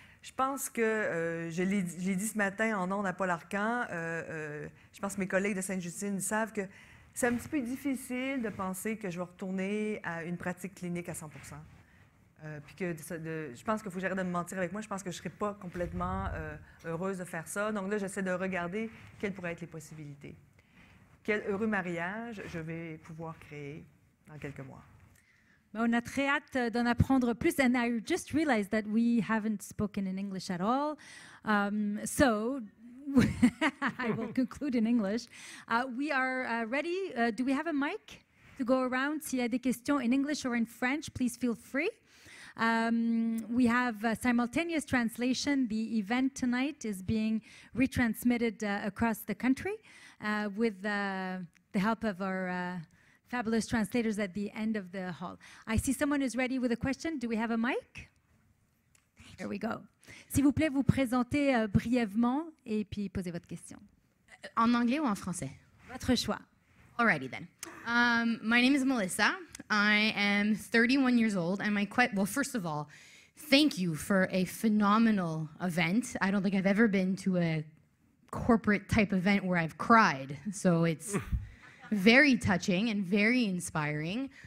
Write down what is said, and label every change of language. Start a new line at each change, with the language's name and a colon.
French: Je pense que, je l'ai dit ce matin en ondes à Paul Arcand, je pense que mes collègues de Sainte-Justine savent que c'est un petit peu difficile de penser que je vais retourner à une pratique clinique à 100 puis que je pense qu'il faut que j'arrête de me mentir avec moi. Je pense que je ne serai pas complètement heureuse de faire ça. Donc là, j'essaie de regarder quelles pourraient être les possibilités. Quel heureux mariage je vais pouvoir créer dans quelques mois. On a très hâte d'en apprendre plus.
English: And I just realized that we haven't spoken in English at all. So I will conclude in English. We are ready. Do we have a mic to go around?
French: S'il y a des questions
English: in English or in French, please feel free. We have simultaneous translation. The event tonight is being retransmitted across the country with the help of our fabulous translators at the end of the hall. I see someone is ready with a question. Do we have a mic? Here we go.
French: S'il vous plaît, vous présentez brièvement et puis posez votre question. En anglais ou en français? Votre choix.
English: Alrighty then. My name is Melissa. I am 31 years old, and well, first of all, thank you for a phenomenal event. I don't think I've ever been to a corporate type event where I've cried, so it's very touching and very inspiring.